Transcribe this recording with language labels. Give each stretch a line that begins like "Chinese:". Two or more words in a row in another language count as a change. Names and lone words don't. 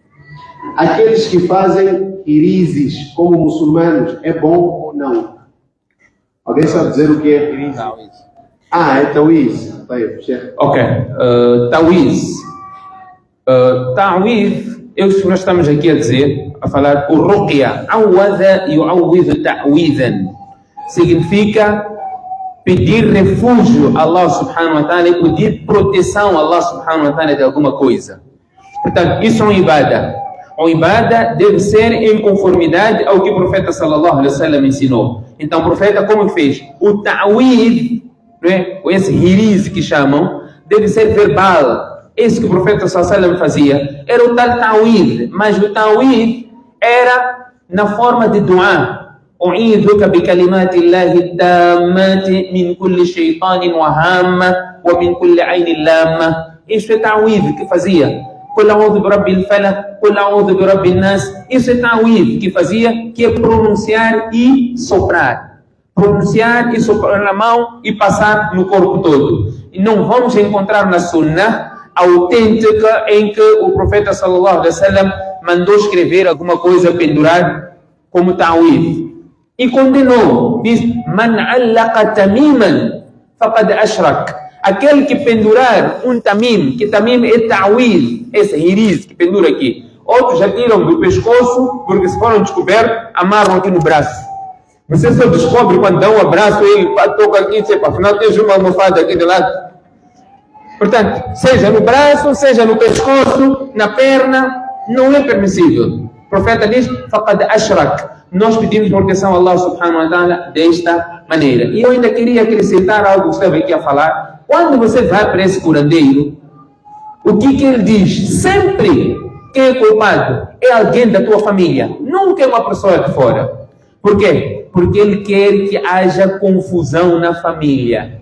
Portuguese: Aqueles que fazem irizes como muçulmanos, é bom ou não? Alguém sabe dizer o que é irizes? É tawiz. Ok. Tawiz. Tawiz, nós estamos aqui a dizer, a falar, o ruqya,
Arabic: عوّذ يعوّذ تعويذا,
Portuguese: significa pedir refúgio a Allah
Arabic: سبحانه وتعالى
Portuguese: e pedir proteção a Allah
Arabic: سبحانه وتعالى
Portuguese: de alguma coisa. Portanto, isso é um ibadah. O ibadah deve ser em conformidade ao que o profeta
Arabic: صلى الله عليه وسلم
Portuguese: ensinou. Então o profeta como fez? O ta'wid, né? Esse hiriz que chamam, deve ser verbal. Esse que o profeta
Arabic: صلى الله عليه وسلم
Portuguese: fazia era o tal ta'wid, mas o ta'wid era na forma de du'a.
Arabic: أعيذك بكلمات الله التامات من كل شيطان وهامة ومن كل عين لامة.
Portuguese: Isso é ta'widh que fazia.
Arabic: قل أعوذ برب الفلق, قل أعوذ برب الناس.
Portuguese: Isso é ta'widh que fazia, que é pronunciar e soprar. Pronunciar e soprar na mão e passar no corpo todo. E não vamos encontrar na Sunnah autêntica em que o profeta
Arabic: صلى الله عليه وسلم
Portuguese: mandou escrever alguma coisa, pendurar como ta'widh. E condenou, diz:
Arabic: من علق تميمة فقد أشرك.
Portuguese: Aquele que pendurar um tamim, que tamim é ta'widh, esse hiriz que pendura aqui. Outros já tiram do pescoço, porque se foram descobertos, amarram aqui no braço. Você só descobre quando dá um abraço, ele toca aqui, tipo, afinal tens uma almofada aqui do lado. Portanto, seja no braço, seja no pescoço, na perna, não é permissível. O profeta diz:
Arabic: فقد أشرك.
Portuguese: Nós pedimos proteção a Allah
Arabic: سبحانه وتعالى
Portuguese: desta maneira. E eu ainda queria acrescentar algo que estava aqui a falar. Quando você vai para esse curandeiro, o que ele diz? Sempre quem é culpado é alguém da tua família, nunca é uma pessoa de fora. Por quê? Porque ele quer que haja confusão na família.